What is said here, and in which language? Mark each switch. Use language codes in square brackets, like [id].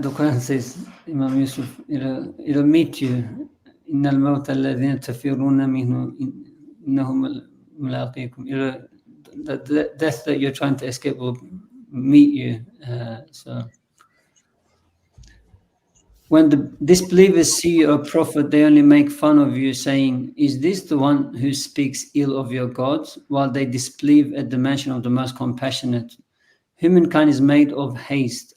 [en] The Quran says, Imam Yusuf, it'll meet you. [ar] إن الموت الذين تفرون منه إنه ملاقيكم. [en] The death that you're trying to escape will meet you. So when the disbelievers see you, O Prophet, they only make fun of you, saying, is this the one who speaks ill of your gods? While they disbelieve at the mention of the most compassionate. Humankind is made of haste.